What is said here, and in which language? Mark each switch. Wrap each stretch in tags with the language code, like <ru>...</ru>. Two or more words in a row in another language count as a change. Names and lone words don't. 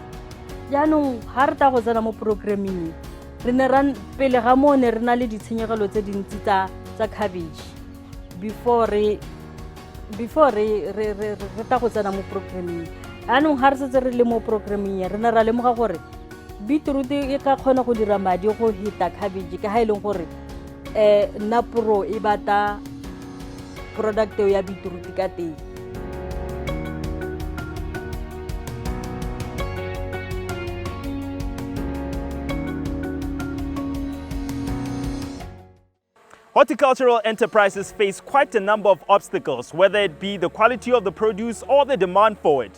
<tn>Jaanong ha re ta go tsena mo programming re ne pele ga mo ne re na le ditshenyegelo tse dintsi tsa cabbage before re ta go tsena mo programming. Jaanong ha re setse re le mo programming re ne ra lemoga gore beetroot e ka kgona go dira madi go hita cabbage ka ha e leng gore napro e bata product ya beetroot ka teng.</tn> <en>Horticultural enterprises face quite a number of obstacles, whether it be the quality of the produce or the demand for it.</en>